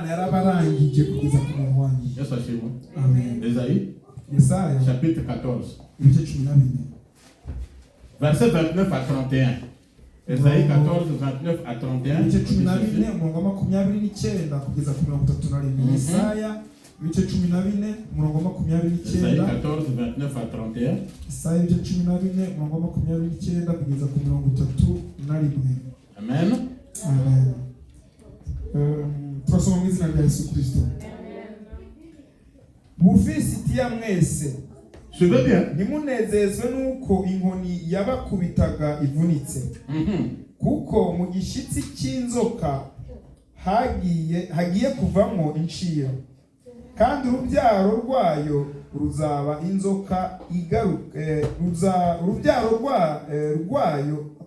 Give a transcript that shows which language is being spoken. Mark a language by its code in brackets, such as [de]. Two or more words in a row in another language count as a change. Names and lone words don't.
[fr] Esaïe, chapitre 14, verset 29 à 31. Esaïe 14, 29 à 31. Esaïe 14, 29 à 31. Amen. [rw] Turasoma mu izina rya Yesu Kristo. Mufisitiya mwese. [fr] Suivez bien. [rw] Nimunezezwe nuko inkoni yabakubitaga ivunitse. Kuko mu gishitsi cy'inzoka hagiye kuvamo incira. Kandi urubyaro rwayo ruzaba inzoka igaruka urubyaro rwayo